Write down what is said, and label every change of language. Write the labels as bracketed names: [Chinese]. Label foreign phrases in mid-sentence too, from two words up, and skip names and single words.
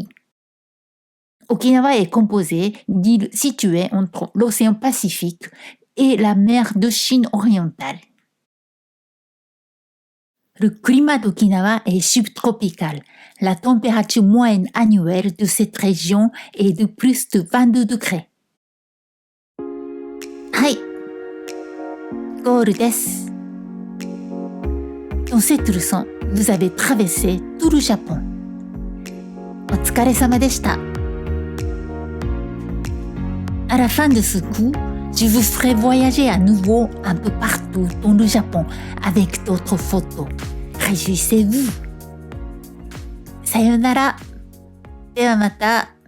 [French] Okinawa est composée d'îles situées entre l'océan Pacifique et la mer de Chine orientale. Le climat d'Okinawa est subtropical. La température moyenne annuelle de cette région est de plus de 22 degrés. [Japanese] はい、ゴールです。 [French] Dans cette leçon, vous avez traversé tout le Japon. [Japanese] お疲れ様でした。 [French] À la fin de ce cours, je vous ferai voyager à nouveau un peu partout dans le Japon avec d'autres photos. Réjouissez-vous! [Japanese] さよなら。ではまた。